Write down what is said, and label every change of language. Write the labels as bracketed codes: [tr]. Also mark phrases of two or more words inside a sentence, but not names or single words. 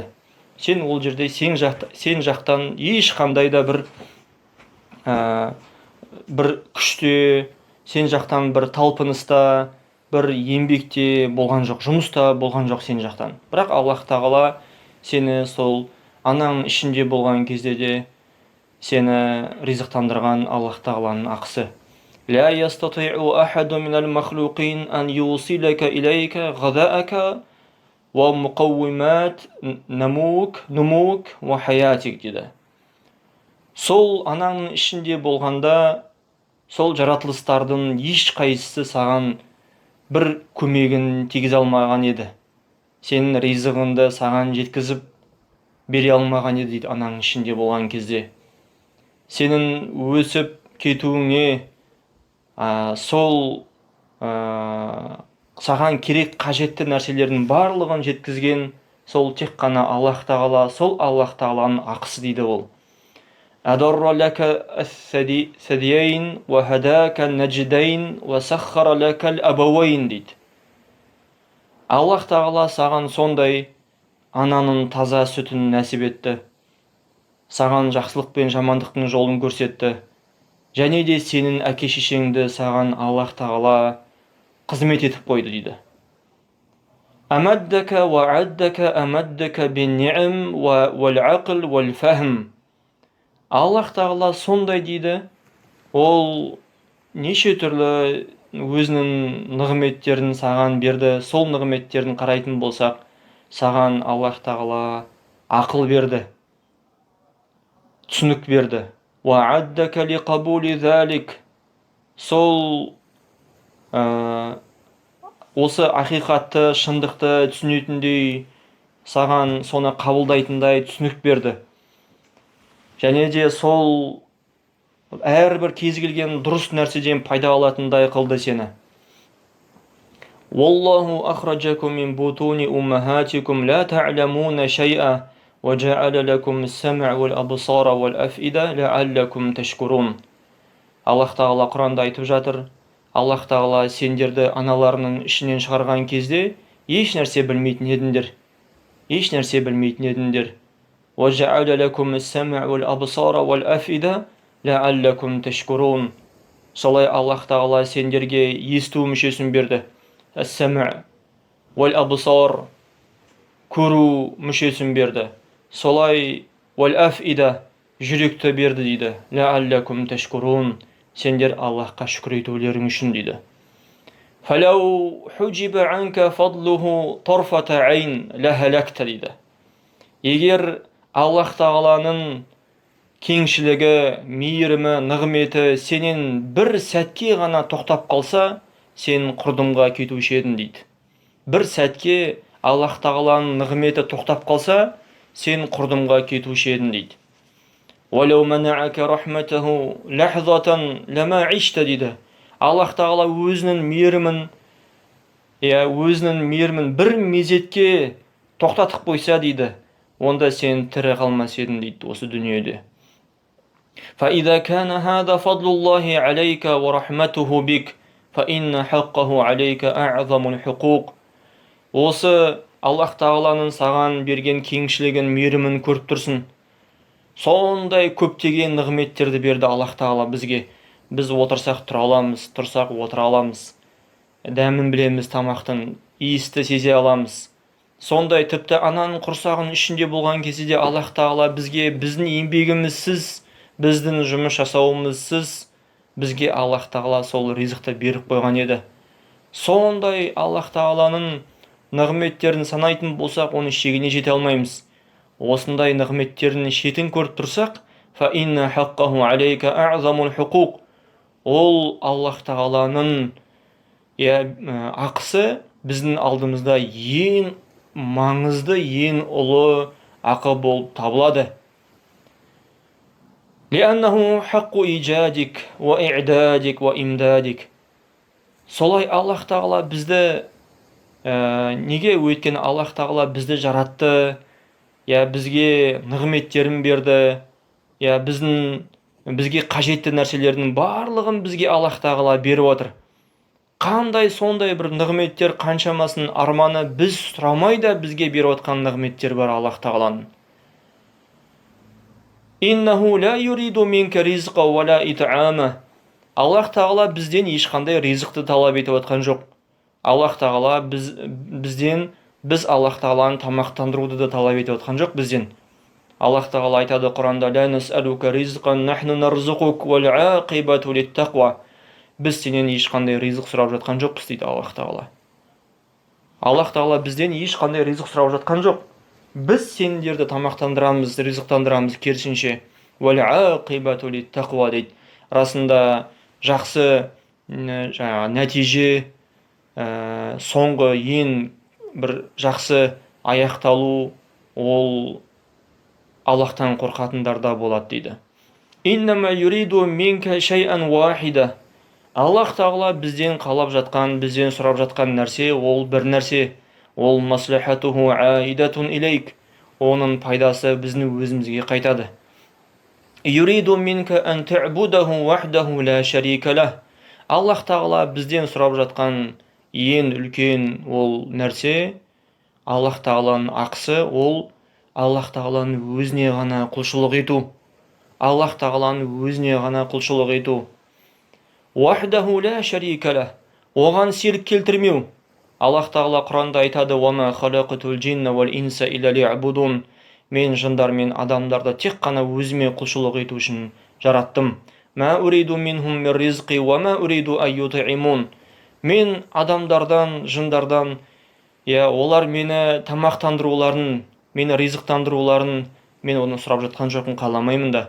[kk] Сен ол жерде сен жақтан ешқандай да бір күште, сен жақтан бір талпыныста, бір еңбекте болған жоқ, жұмыста болған жоқ сен жақтан. Бірақ Аллах тағала сені сол ананың ішінде болған кезде де сені ризықтандырған Аллах тағаланың ақысы. [ar] لا يستطيع أحد من المخلوقين أن يوصلك إليك غذاءك ومقومات نموك وحياتك дейді. [kk] Сол ананың ішінде болғанда, сол жаратылыстардың ешқайсысы саған бір көмегін тигізе алмаған еді. Сенің ризығыңды саған жеткізіп бере алмаған еді дейді ананың ішінде болған кезде. Сенің өсіп кетуіңе сол саған керек қажетті нәрселердің барлығын жеткізген сол тек қана Аллах тағала, сол Аллах тағаланың ақысы дейді ол. [ar] أدر لك الثديين وهداك النجدين وسخر لك الأبوين дейді. [kk] Аллах тағала саған сондай ананың таза сүтін нәсіп етті, саған жақсылық пен жамандықтың жолын көрсетті, және де сенің әке-шешеңді саған Аллах тағала қызмет етіп қойды дейді. [ar] أمدك وعدك أمدك بالنعم والعقل والفهم. [kk] Аллах тағала сондай дейді, ол неше түрлі өзінің нығметтерін саған берді. Сол нығметтерін қарайтын болсақ, саған Аллах тағала ақыл берді, түсінік берді. [ar] وعدك لقبول ذلك. [kk] Сол осы ақиқатты, шындықты түсінетіндей, саған соны қабылдайтындай түсінік берді. Және де сол әрбір кез келген дұрыс нәрседен пайда алатындай қылды сені. [ar] والله أخرجكم من بطون أمهاتكم لا تعلمون شيئا وجعل لكم السمع والأبصار والأفئدة لعلكم تشكرون. [kk] Аллах тағала Құранда айтып жатыр, Аллах тағала сендерді аналарының ішінен шығарған кезде еш нәрсе білмейтін едіңдер. [ar] وَجَعَلَ لَكُمُ السَّمْعَ وَالْأَبْصَارَ وَالْأَفْئِدَةَ لَعَلَّكُمْ تَشْكُرُونَ. [kk] Солай Аллах тағала сендерге есту мүшесін берді. [ar] السمع والأبصار, [kk] көру мүшесін берді. Солай уәл-афида, жүректі берді дейді. [ar] لَعَلَّكُمْ تَشْكُرُونَ. [kk] Сендер Аллахқа шүкір етулерің үшін дейді. [ar] فَلَوْ حُجِبَ عَنْكَ فَضْلُهُ طَرْفَةَ عَيْنٍ لَهَلَكْتَ дейді. [kk] Егер Аллах тағаланың кеңшілігі, мейірімі, нығметі сенен бір сәтке ғана тоқтап қалса, сен құрдымға кетуші едің дейді. Бір сәтке Аллах тағаланың нығметі тоқтап қалса, сен құрдымға кетуші едің дейді. [ar] وَلَوْ مَنَعَكَ رَحْمَتَهُ لَحْظَةً لَمَا عِشْتَ дейді. [kk] Аллах тағала өзінің мейірімін бір мезетке тоқтатып қойса дейді, онда сен тірі қалмас едің дейді осы дүниеде. [ar] فَإِذَا كَانَ هَذَا فَضْلُ اللَّهِ عَلَيْكَ وَرَحْمَتُهُ بِكَ فَإِنَّ حَقَّهُ عَلَيْكَ أَعْظَمُ الْحُقُوقِ. [kk] Осы Аллах тағаланың саған берген кеңшілігін, мейірімін көріп тұрсын. Сондай көптеген нығметтерді берді Аллах тағала бізге. Біз отырсақ тұра аламыз, тұрсақ отыра аламыз. Дәмін білеміз тамақтың, иісті сезе аламыз. Сондай тіпті ананың құрсағының ішінде болған кезде де Аллах тағала бізге біздің еңбегімізсіз, біздің жұмыс жасауымызсыз бізге Аллах тағала сол ризықты беріп қойған еді. Сондай Аллах тағаланың нығметтерін санайтын болсақ, оны шегіне жете алмаймыз. Осындай нығметтерінің шетін көріп тұрсақ, [ar] فَإِنَّ حَقَّهُ عَلَيْكَ أَعْظَمُ الْحُقُوقِ. [kk] Ол Аллах тағаланың ақысы біздің алдымызда ең маңызды, ең ұлы ақы болып табылады. [ar] لِأَنَّهُ حَقُّ إِيجَادِكَ وَإِعْدَادِكَ وَإِمْدَادِكَ. [kk] Солай Аллах тағала бізді неге? Өйткені Аллах тағала бізді жаратты, бізге нығметтерін берді, бізге қажетті нәрселердің барлығын бізге Аллах тағала беріп отыр. Қандай сондай бір нығметтер, қаншамасын арманы біз сұрамайда бізге беріп отқан нығметтер бар Аллах тағаланың. [ar] إِنَّهُ لَا يُرِيدُ مِنْكَ رِزْقًا وَلَا إِطْعَامًا. [kk] Аллах тағала бізден ешқандай ризықты талап етіп отқан жоқ. Аллах тағала біз Аллах тағаланы тамақтандыруды да талап етіп отқан жоқ бізден. Аллах тағала айтады Құранда: [ar] «لا نسألك رزقا نحن نرزقك والعاقبة للتقوى». [kk] Біз сенен ешқандай ризық сұрап жатқан жоқпыз дейді Аллах тағала. Аллах тағала бізден ешқандай ризық сұрап жатқан жоқ. Біз сендерді тамақтандырамыз, ризықтандырамыз, керісінше. [ar] والعاقبة للتقوى [kk] дейді. Расында жақсы нәтиже, соңғы ең бір жақсы аяқталу ол Аллахтан қорқатындарда болады дейді. [ar] إنما يريد منك شيئا واحدا. [kk] Аллах тағала бізден қалап жатқан, бізден сұрап жатқан нәрсе ол бір нәрсе. Ол [ar] مصلحته عائدة إليك. [kk] Оның пайдасы біздің өзімізге қайтады. [ar] يريد منك أن تعبده وحده لا شريك له. [kk] Аллах тағала бізден сұрап жатқан ең үлкен ол нәрсе, Аллах тағаланың ақысы, ол Аллах тағаланың өзіне ғана құлшылық ету. Аллах тағаланың өзіне ғана құлшылық ету. [ar] وحده لا شريك له. [kk] Оған серік келтірмеу. Аллах тағала Құранда айтады: [ar] «وما خلقت الجن والإنس إلا ليعبدون». [kk] Мен жындар мен адамдарды тек қана өзіме құлшылық ету үшін жараттым. [ar] ما أريد منهم من رزق وما أريد أن يطعمون. [kk] Мен адамдардан, жындардан, олар мені тамақтандыруларын, мені ризықтандыруларын, мен оны сұрап жатқан жоқпын, қаламаймын да.